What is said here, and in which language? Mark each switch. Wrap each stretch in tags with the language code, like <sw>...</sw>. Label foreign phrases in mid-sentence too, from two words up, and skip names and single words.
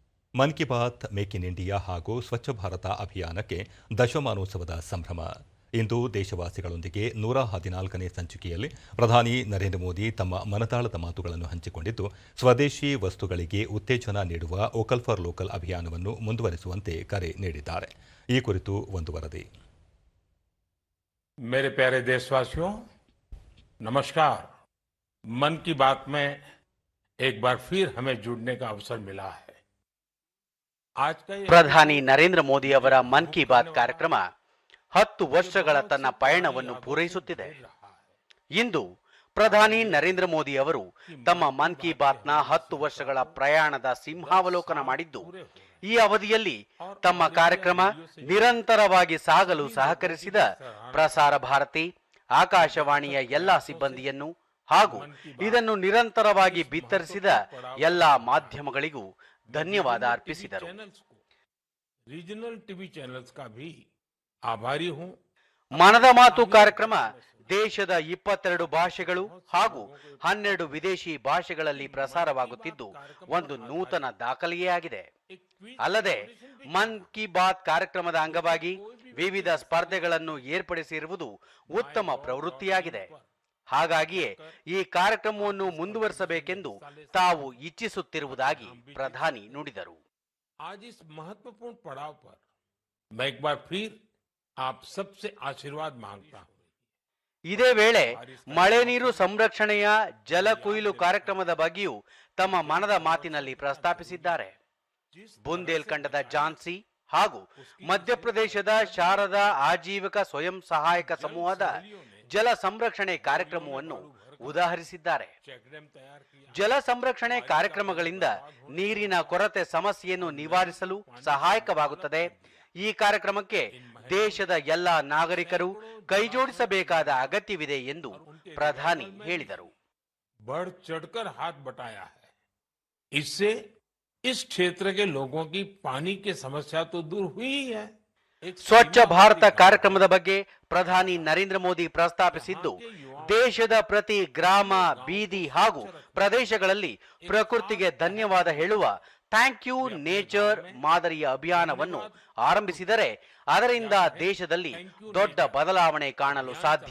<kn>ಮನ್ ಕಿ ಬಾತ್ ಮೇಕ್ ಇನ್ ಇಂಡಿಯಾ ಹಾಗೂ ಸ್ವಚ್ಛ ಭಾರತ ಅಭಿಯಾನಕ್ಕೆ ದಶಮಾನೋತ್ಸವದ ಸಂಭ್ರಮ. ಇಂದು ದೇಶವಾಸಿಗಳೊಂದಿಗೆ 114ನೇ ಸಂಚಿಕೆಯಲ್ಲಿ ಪ್ರಧಾನಿ ನರೇಂದ್ರ ಮೋದಿ ತಮ್ಮ ಮನದಾಳದ ಮಾತುಗಳನ್ನು ಹಂಚಿಕೊಂಡಿದ್ದು, ಸ್ವದೇಶಿ ವಸ್ತುಗಳಿಗೆ ಉತ್ತೇಜನ ನೀಡುವ ವೋಕಲ್ ಫಾರ್ ಲೋಕಲ್ ಅಭಿಯಾನವನ್ನು ಮುಂದುವರಿಸುವಂತೆ ಕರೆ ನೀಡಿದ್ದಾರೆ. ಈ ಕುರಿತು ಒಂದು ವರದಿ.</kn> <hi>मेरे प्यारे देशवासियों, नमस्कार। मन की बात में एक बार फिर हमें जुड़ने का अवसर मिला है. आज का</hi> <kn>ಪ್ರಧಾನಿ ನರೇಂದ್ರ ಮೋದಿ ಅವರ ಮನ್ ಕಿ ಬಾತ್ ಕಾರ್ಯಕ್ರಮ 10 ವರ್ಷಗಳ ತನ್ನ ಪಯಣವನ್ನು ಪೂರೈಸುತ್ತಿದೆ. ಇಂದು ಪ್ರಧಾನಿ ನರೇಂದ್ರ ಮೋದಿ ಅವರು ತಮ್ಮ ಮನ್ ಕಿ ಬಾತ್ನ 10 ವರ್ಷಗಳ ಪ್ರಯಾಣದ ಸಿಂಹಾವಲೋಕನ ಮಾಡಿದ್ದು, ಈ ಅವಧಿಯಲ್ಲಿ ತಮ್ಮ ಕಾರ್ಯಕ್ರಮ ನಿರಂತರವಾಗಿ ಸಾಗಲು ಸಹಕರಿಸಿದ ಪ್ರಸಾರ ಭಾರತಿ, ಆಕಾಶವಾಣಿಯ ಎಲ್ಲಾ ಸಿಬ್ಬಂದಿಯನ್ನು ಹಾಗೂ ಇದನ್ನು ನಿರಂತರವಾಗಿ ಬಿತ್ತರಿಸಿದ ಎಲ್ಲಾ ಮಾಧ್ಯಮಗಳಿಗೂ ಧನ್ಯವಾದ ಅರ್ಪಿಸಿದರು.</kn> <en>regional TV channels</en> <hi>का भी आभारी हूं.</hi> <kn>ಮನದ ಮಾತು ಕಾರ್ಯಕ್ರಮ ದೇಶದ 22 ಭಾಷೆಗಳು ಹಾಗೂ 12 ವಿದೇಶಿ ಭಾಷೆಗಳಲ್ಲಿ ಪ್ರಸಾರವಾಗುತ್ತಿದ್ದು ಒಂದು ನೂತನ ದಾಖಲೆಯೇ ಆಗಿದೆ. ಅಲ್ಲದೆ ಮನ್ ಕಿ ಬಾತ್ ಕಾರ್ಯಕ್ರಮದ ಅಂಗವಾಗಿ ವಿವಿಧ ಸ್ಪರ್ಧೆಗಳನ್ನು ಏರ್ಪಡಿಸಿರುವುದು ಉತ್ತಮ ಪ್ರವೃತ್ತಿಯಾಗಿದೆ. ಹಾಗಾಗಿಯೇ ಈ ಕಾರ್ಯಕ್ರಮವನ್ನು ಮುಂದುವರಿಸಬೇಕೆಂದು ತಾವು ಇಚ್ಛಿಸುತ್ತಿರುವುದಾಗಿ ಪ್ರಧಾನಿ ನುಡಿದರು.</kn> <hi>आज इस महत्वपूर्ण पड़ाव पर मैं एक बार फिर आप सबसे आशीर्वाद मांगता हूं.</hi> <kn>ಇದೇ ವೇಳೆ ಮಳೆ ನೀರು ಸಂರಕ್ಷಣೆಯ ಜಲ ಕೊಯ್ಲು ಕಾರ್ಯಕ್ರಮದ ಬಗ್ಗೆಯೂ ತಮ್ಮ ಮನದ ಮಾತಿನಲ್ಲಿ ಪ್ರಸ್ತಾಪಿಸಿದ್ದಾರೆ. ಬುಂದೇಲ್ಖಂಡದ ಝಾನ್ಸಿ ಹಾಗೂ ಮಧ್ಯಪ್ರದೇಶದ ಶಾರದಾ ಆಜೀವಿಕ ಸ್ವಯಂ ಸಹಾಯಕ ಸಮೂಹದ ಜಲ ಸಂರಕ್ಷಣೆ ಕಾರ್ಯಕ್ರಮವನ್ನು ಉದಾಹರಿಸಿದ್ದಾರೆ. ಜಲ ಸಂರಕ್ಷಣೆ ಕಾರ್ಯಕ್ರಮಗಳಿಂದ ನೀರಿನ ಕೊರತೆ ಸಮಸ್ಯೆಯನ್ನು ನಿವಾರಿಸಲು ಸಹಾಯಕವಾಗುತ್ತದೆ. ಈ ಕಾರ್ಯಕ್ರಮಕ್ಕೆ ದೇಶದ ಎಲ್ಲ ನಾಗರಿಕರು ಕೈಜೋಡಿಸಬೇಕಾದ ಅಗತ್ಯವಿದೆ ಎಂದು ಪ್ರಧಾನಿ ಹೇಳಿದರು.</kn> <hi>बढ़ चढ़कर हाथ बटाया है. इससे इस क्षेत्र के लोगों की पानी की समस्या तो दूर हुई ही है.</hi> <kn>ಸ್ವಚ್ಛ ಭಾರತ ಕಾರ್ಯಕ್ರಮದ ಬಗ್ಗೆ ಪ್ರಧಾನಿ ನರೇಂದ್ರ ಮೋದಿ ಪ್ರಸ್ತಾಪಿಸಿದ್ದು, ದೇಶದ ಪ್ರತಿ ಗ್ರಾಮ, ಬೀದಿ ಹಾಗೂ ಪ್ರದೇಶಗಳಲ್ಲಿ ಪ್ರಕೃತಿಗೆ ಧನ್ಯವಾದ ಹೇಳುವ</kn> <en>thank you nature</en> <kn>ಮಾದರಿಯ ಅಭಿಯಾನವನ್ನು ಆರಂಭಿಸಿದರೆ ಅದರಿಂದ ದೇಶದಲ್ಲಿ ದೊಡ್ಡ ಬದಲಾವಣೆ ಕಾಣಲು ಸಾಧ್ಯ.</kn>